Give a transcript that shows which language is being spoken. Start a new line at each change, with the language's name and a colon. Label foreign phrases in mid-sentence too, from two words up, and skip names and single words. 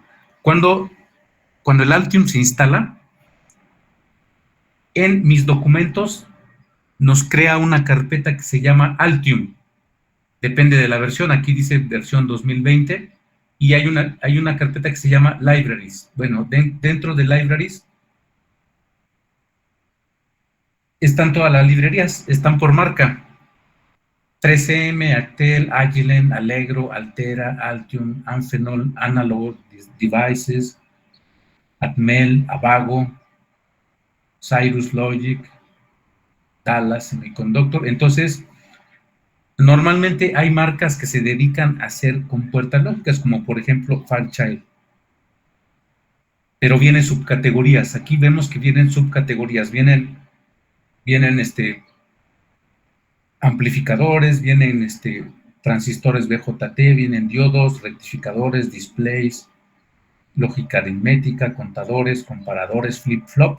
Spanish: Cuando, cuando el Altium se instala, en mis documentos nos crea una carpeta que se llama Altium. Depende de la versión. Aquí dice versión 2020 y hay una carpeta que se llama Libraries. Bueno, dentro de Libraries están todas las librerías, están por marca. 3M, Actel, Agilent, Allegro, Altera, Altium, Amphenol, Analog Devices, Atmel, Avago, Cyrus Logic, Dallas Semiconductor. Entonces, normalmente hay marcas que se dedican a hacer compuertas lógicas, como por ejemplo Fairchild. Pero vienen subcategorías. Aquí vemos que vienen subcategorías. Vienen amplificadores, vienen transistores BJT, vienen diodos, rectificadores, displays, lógica aritmética, contadores, comparadores, flip-flop.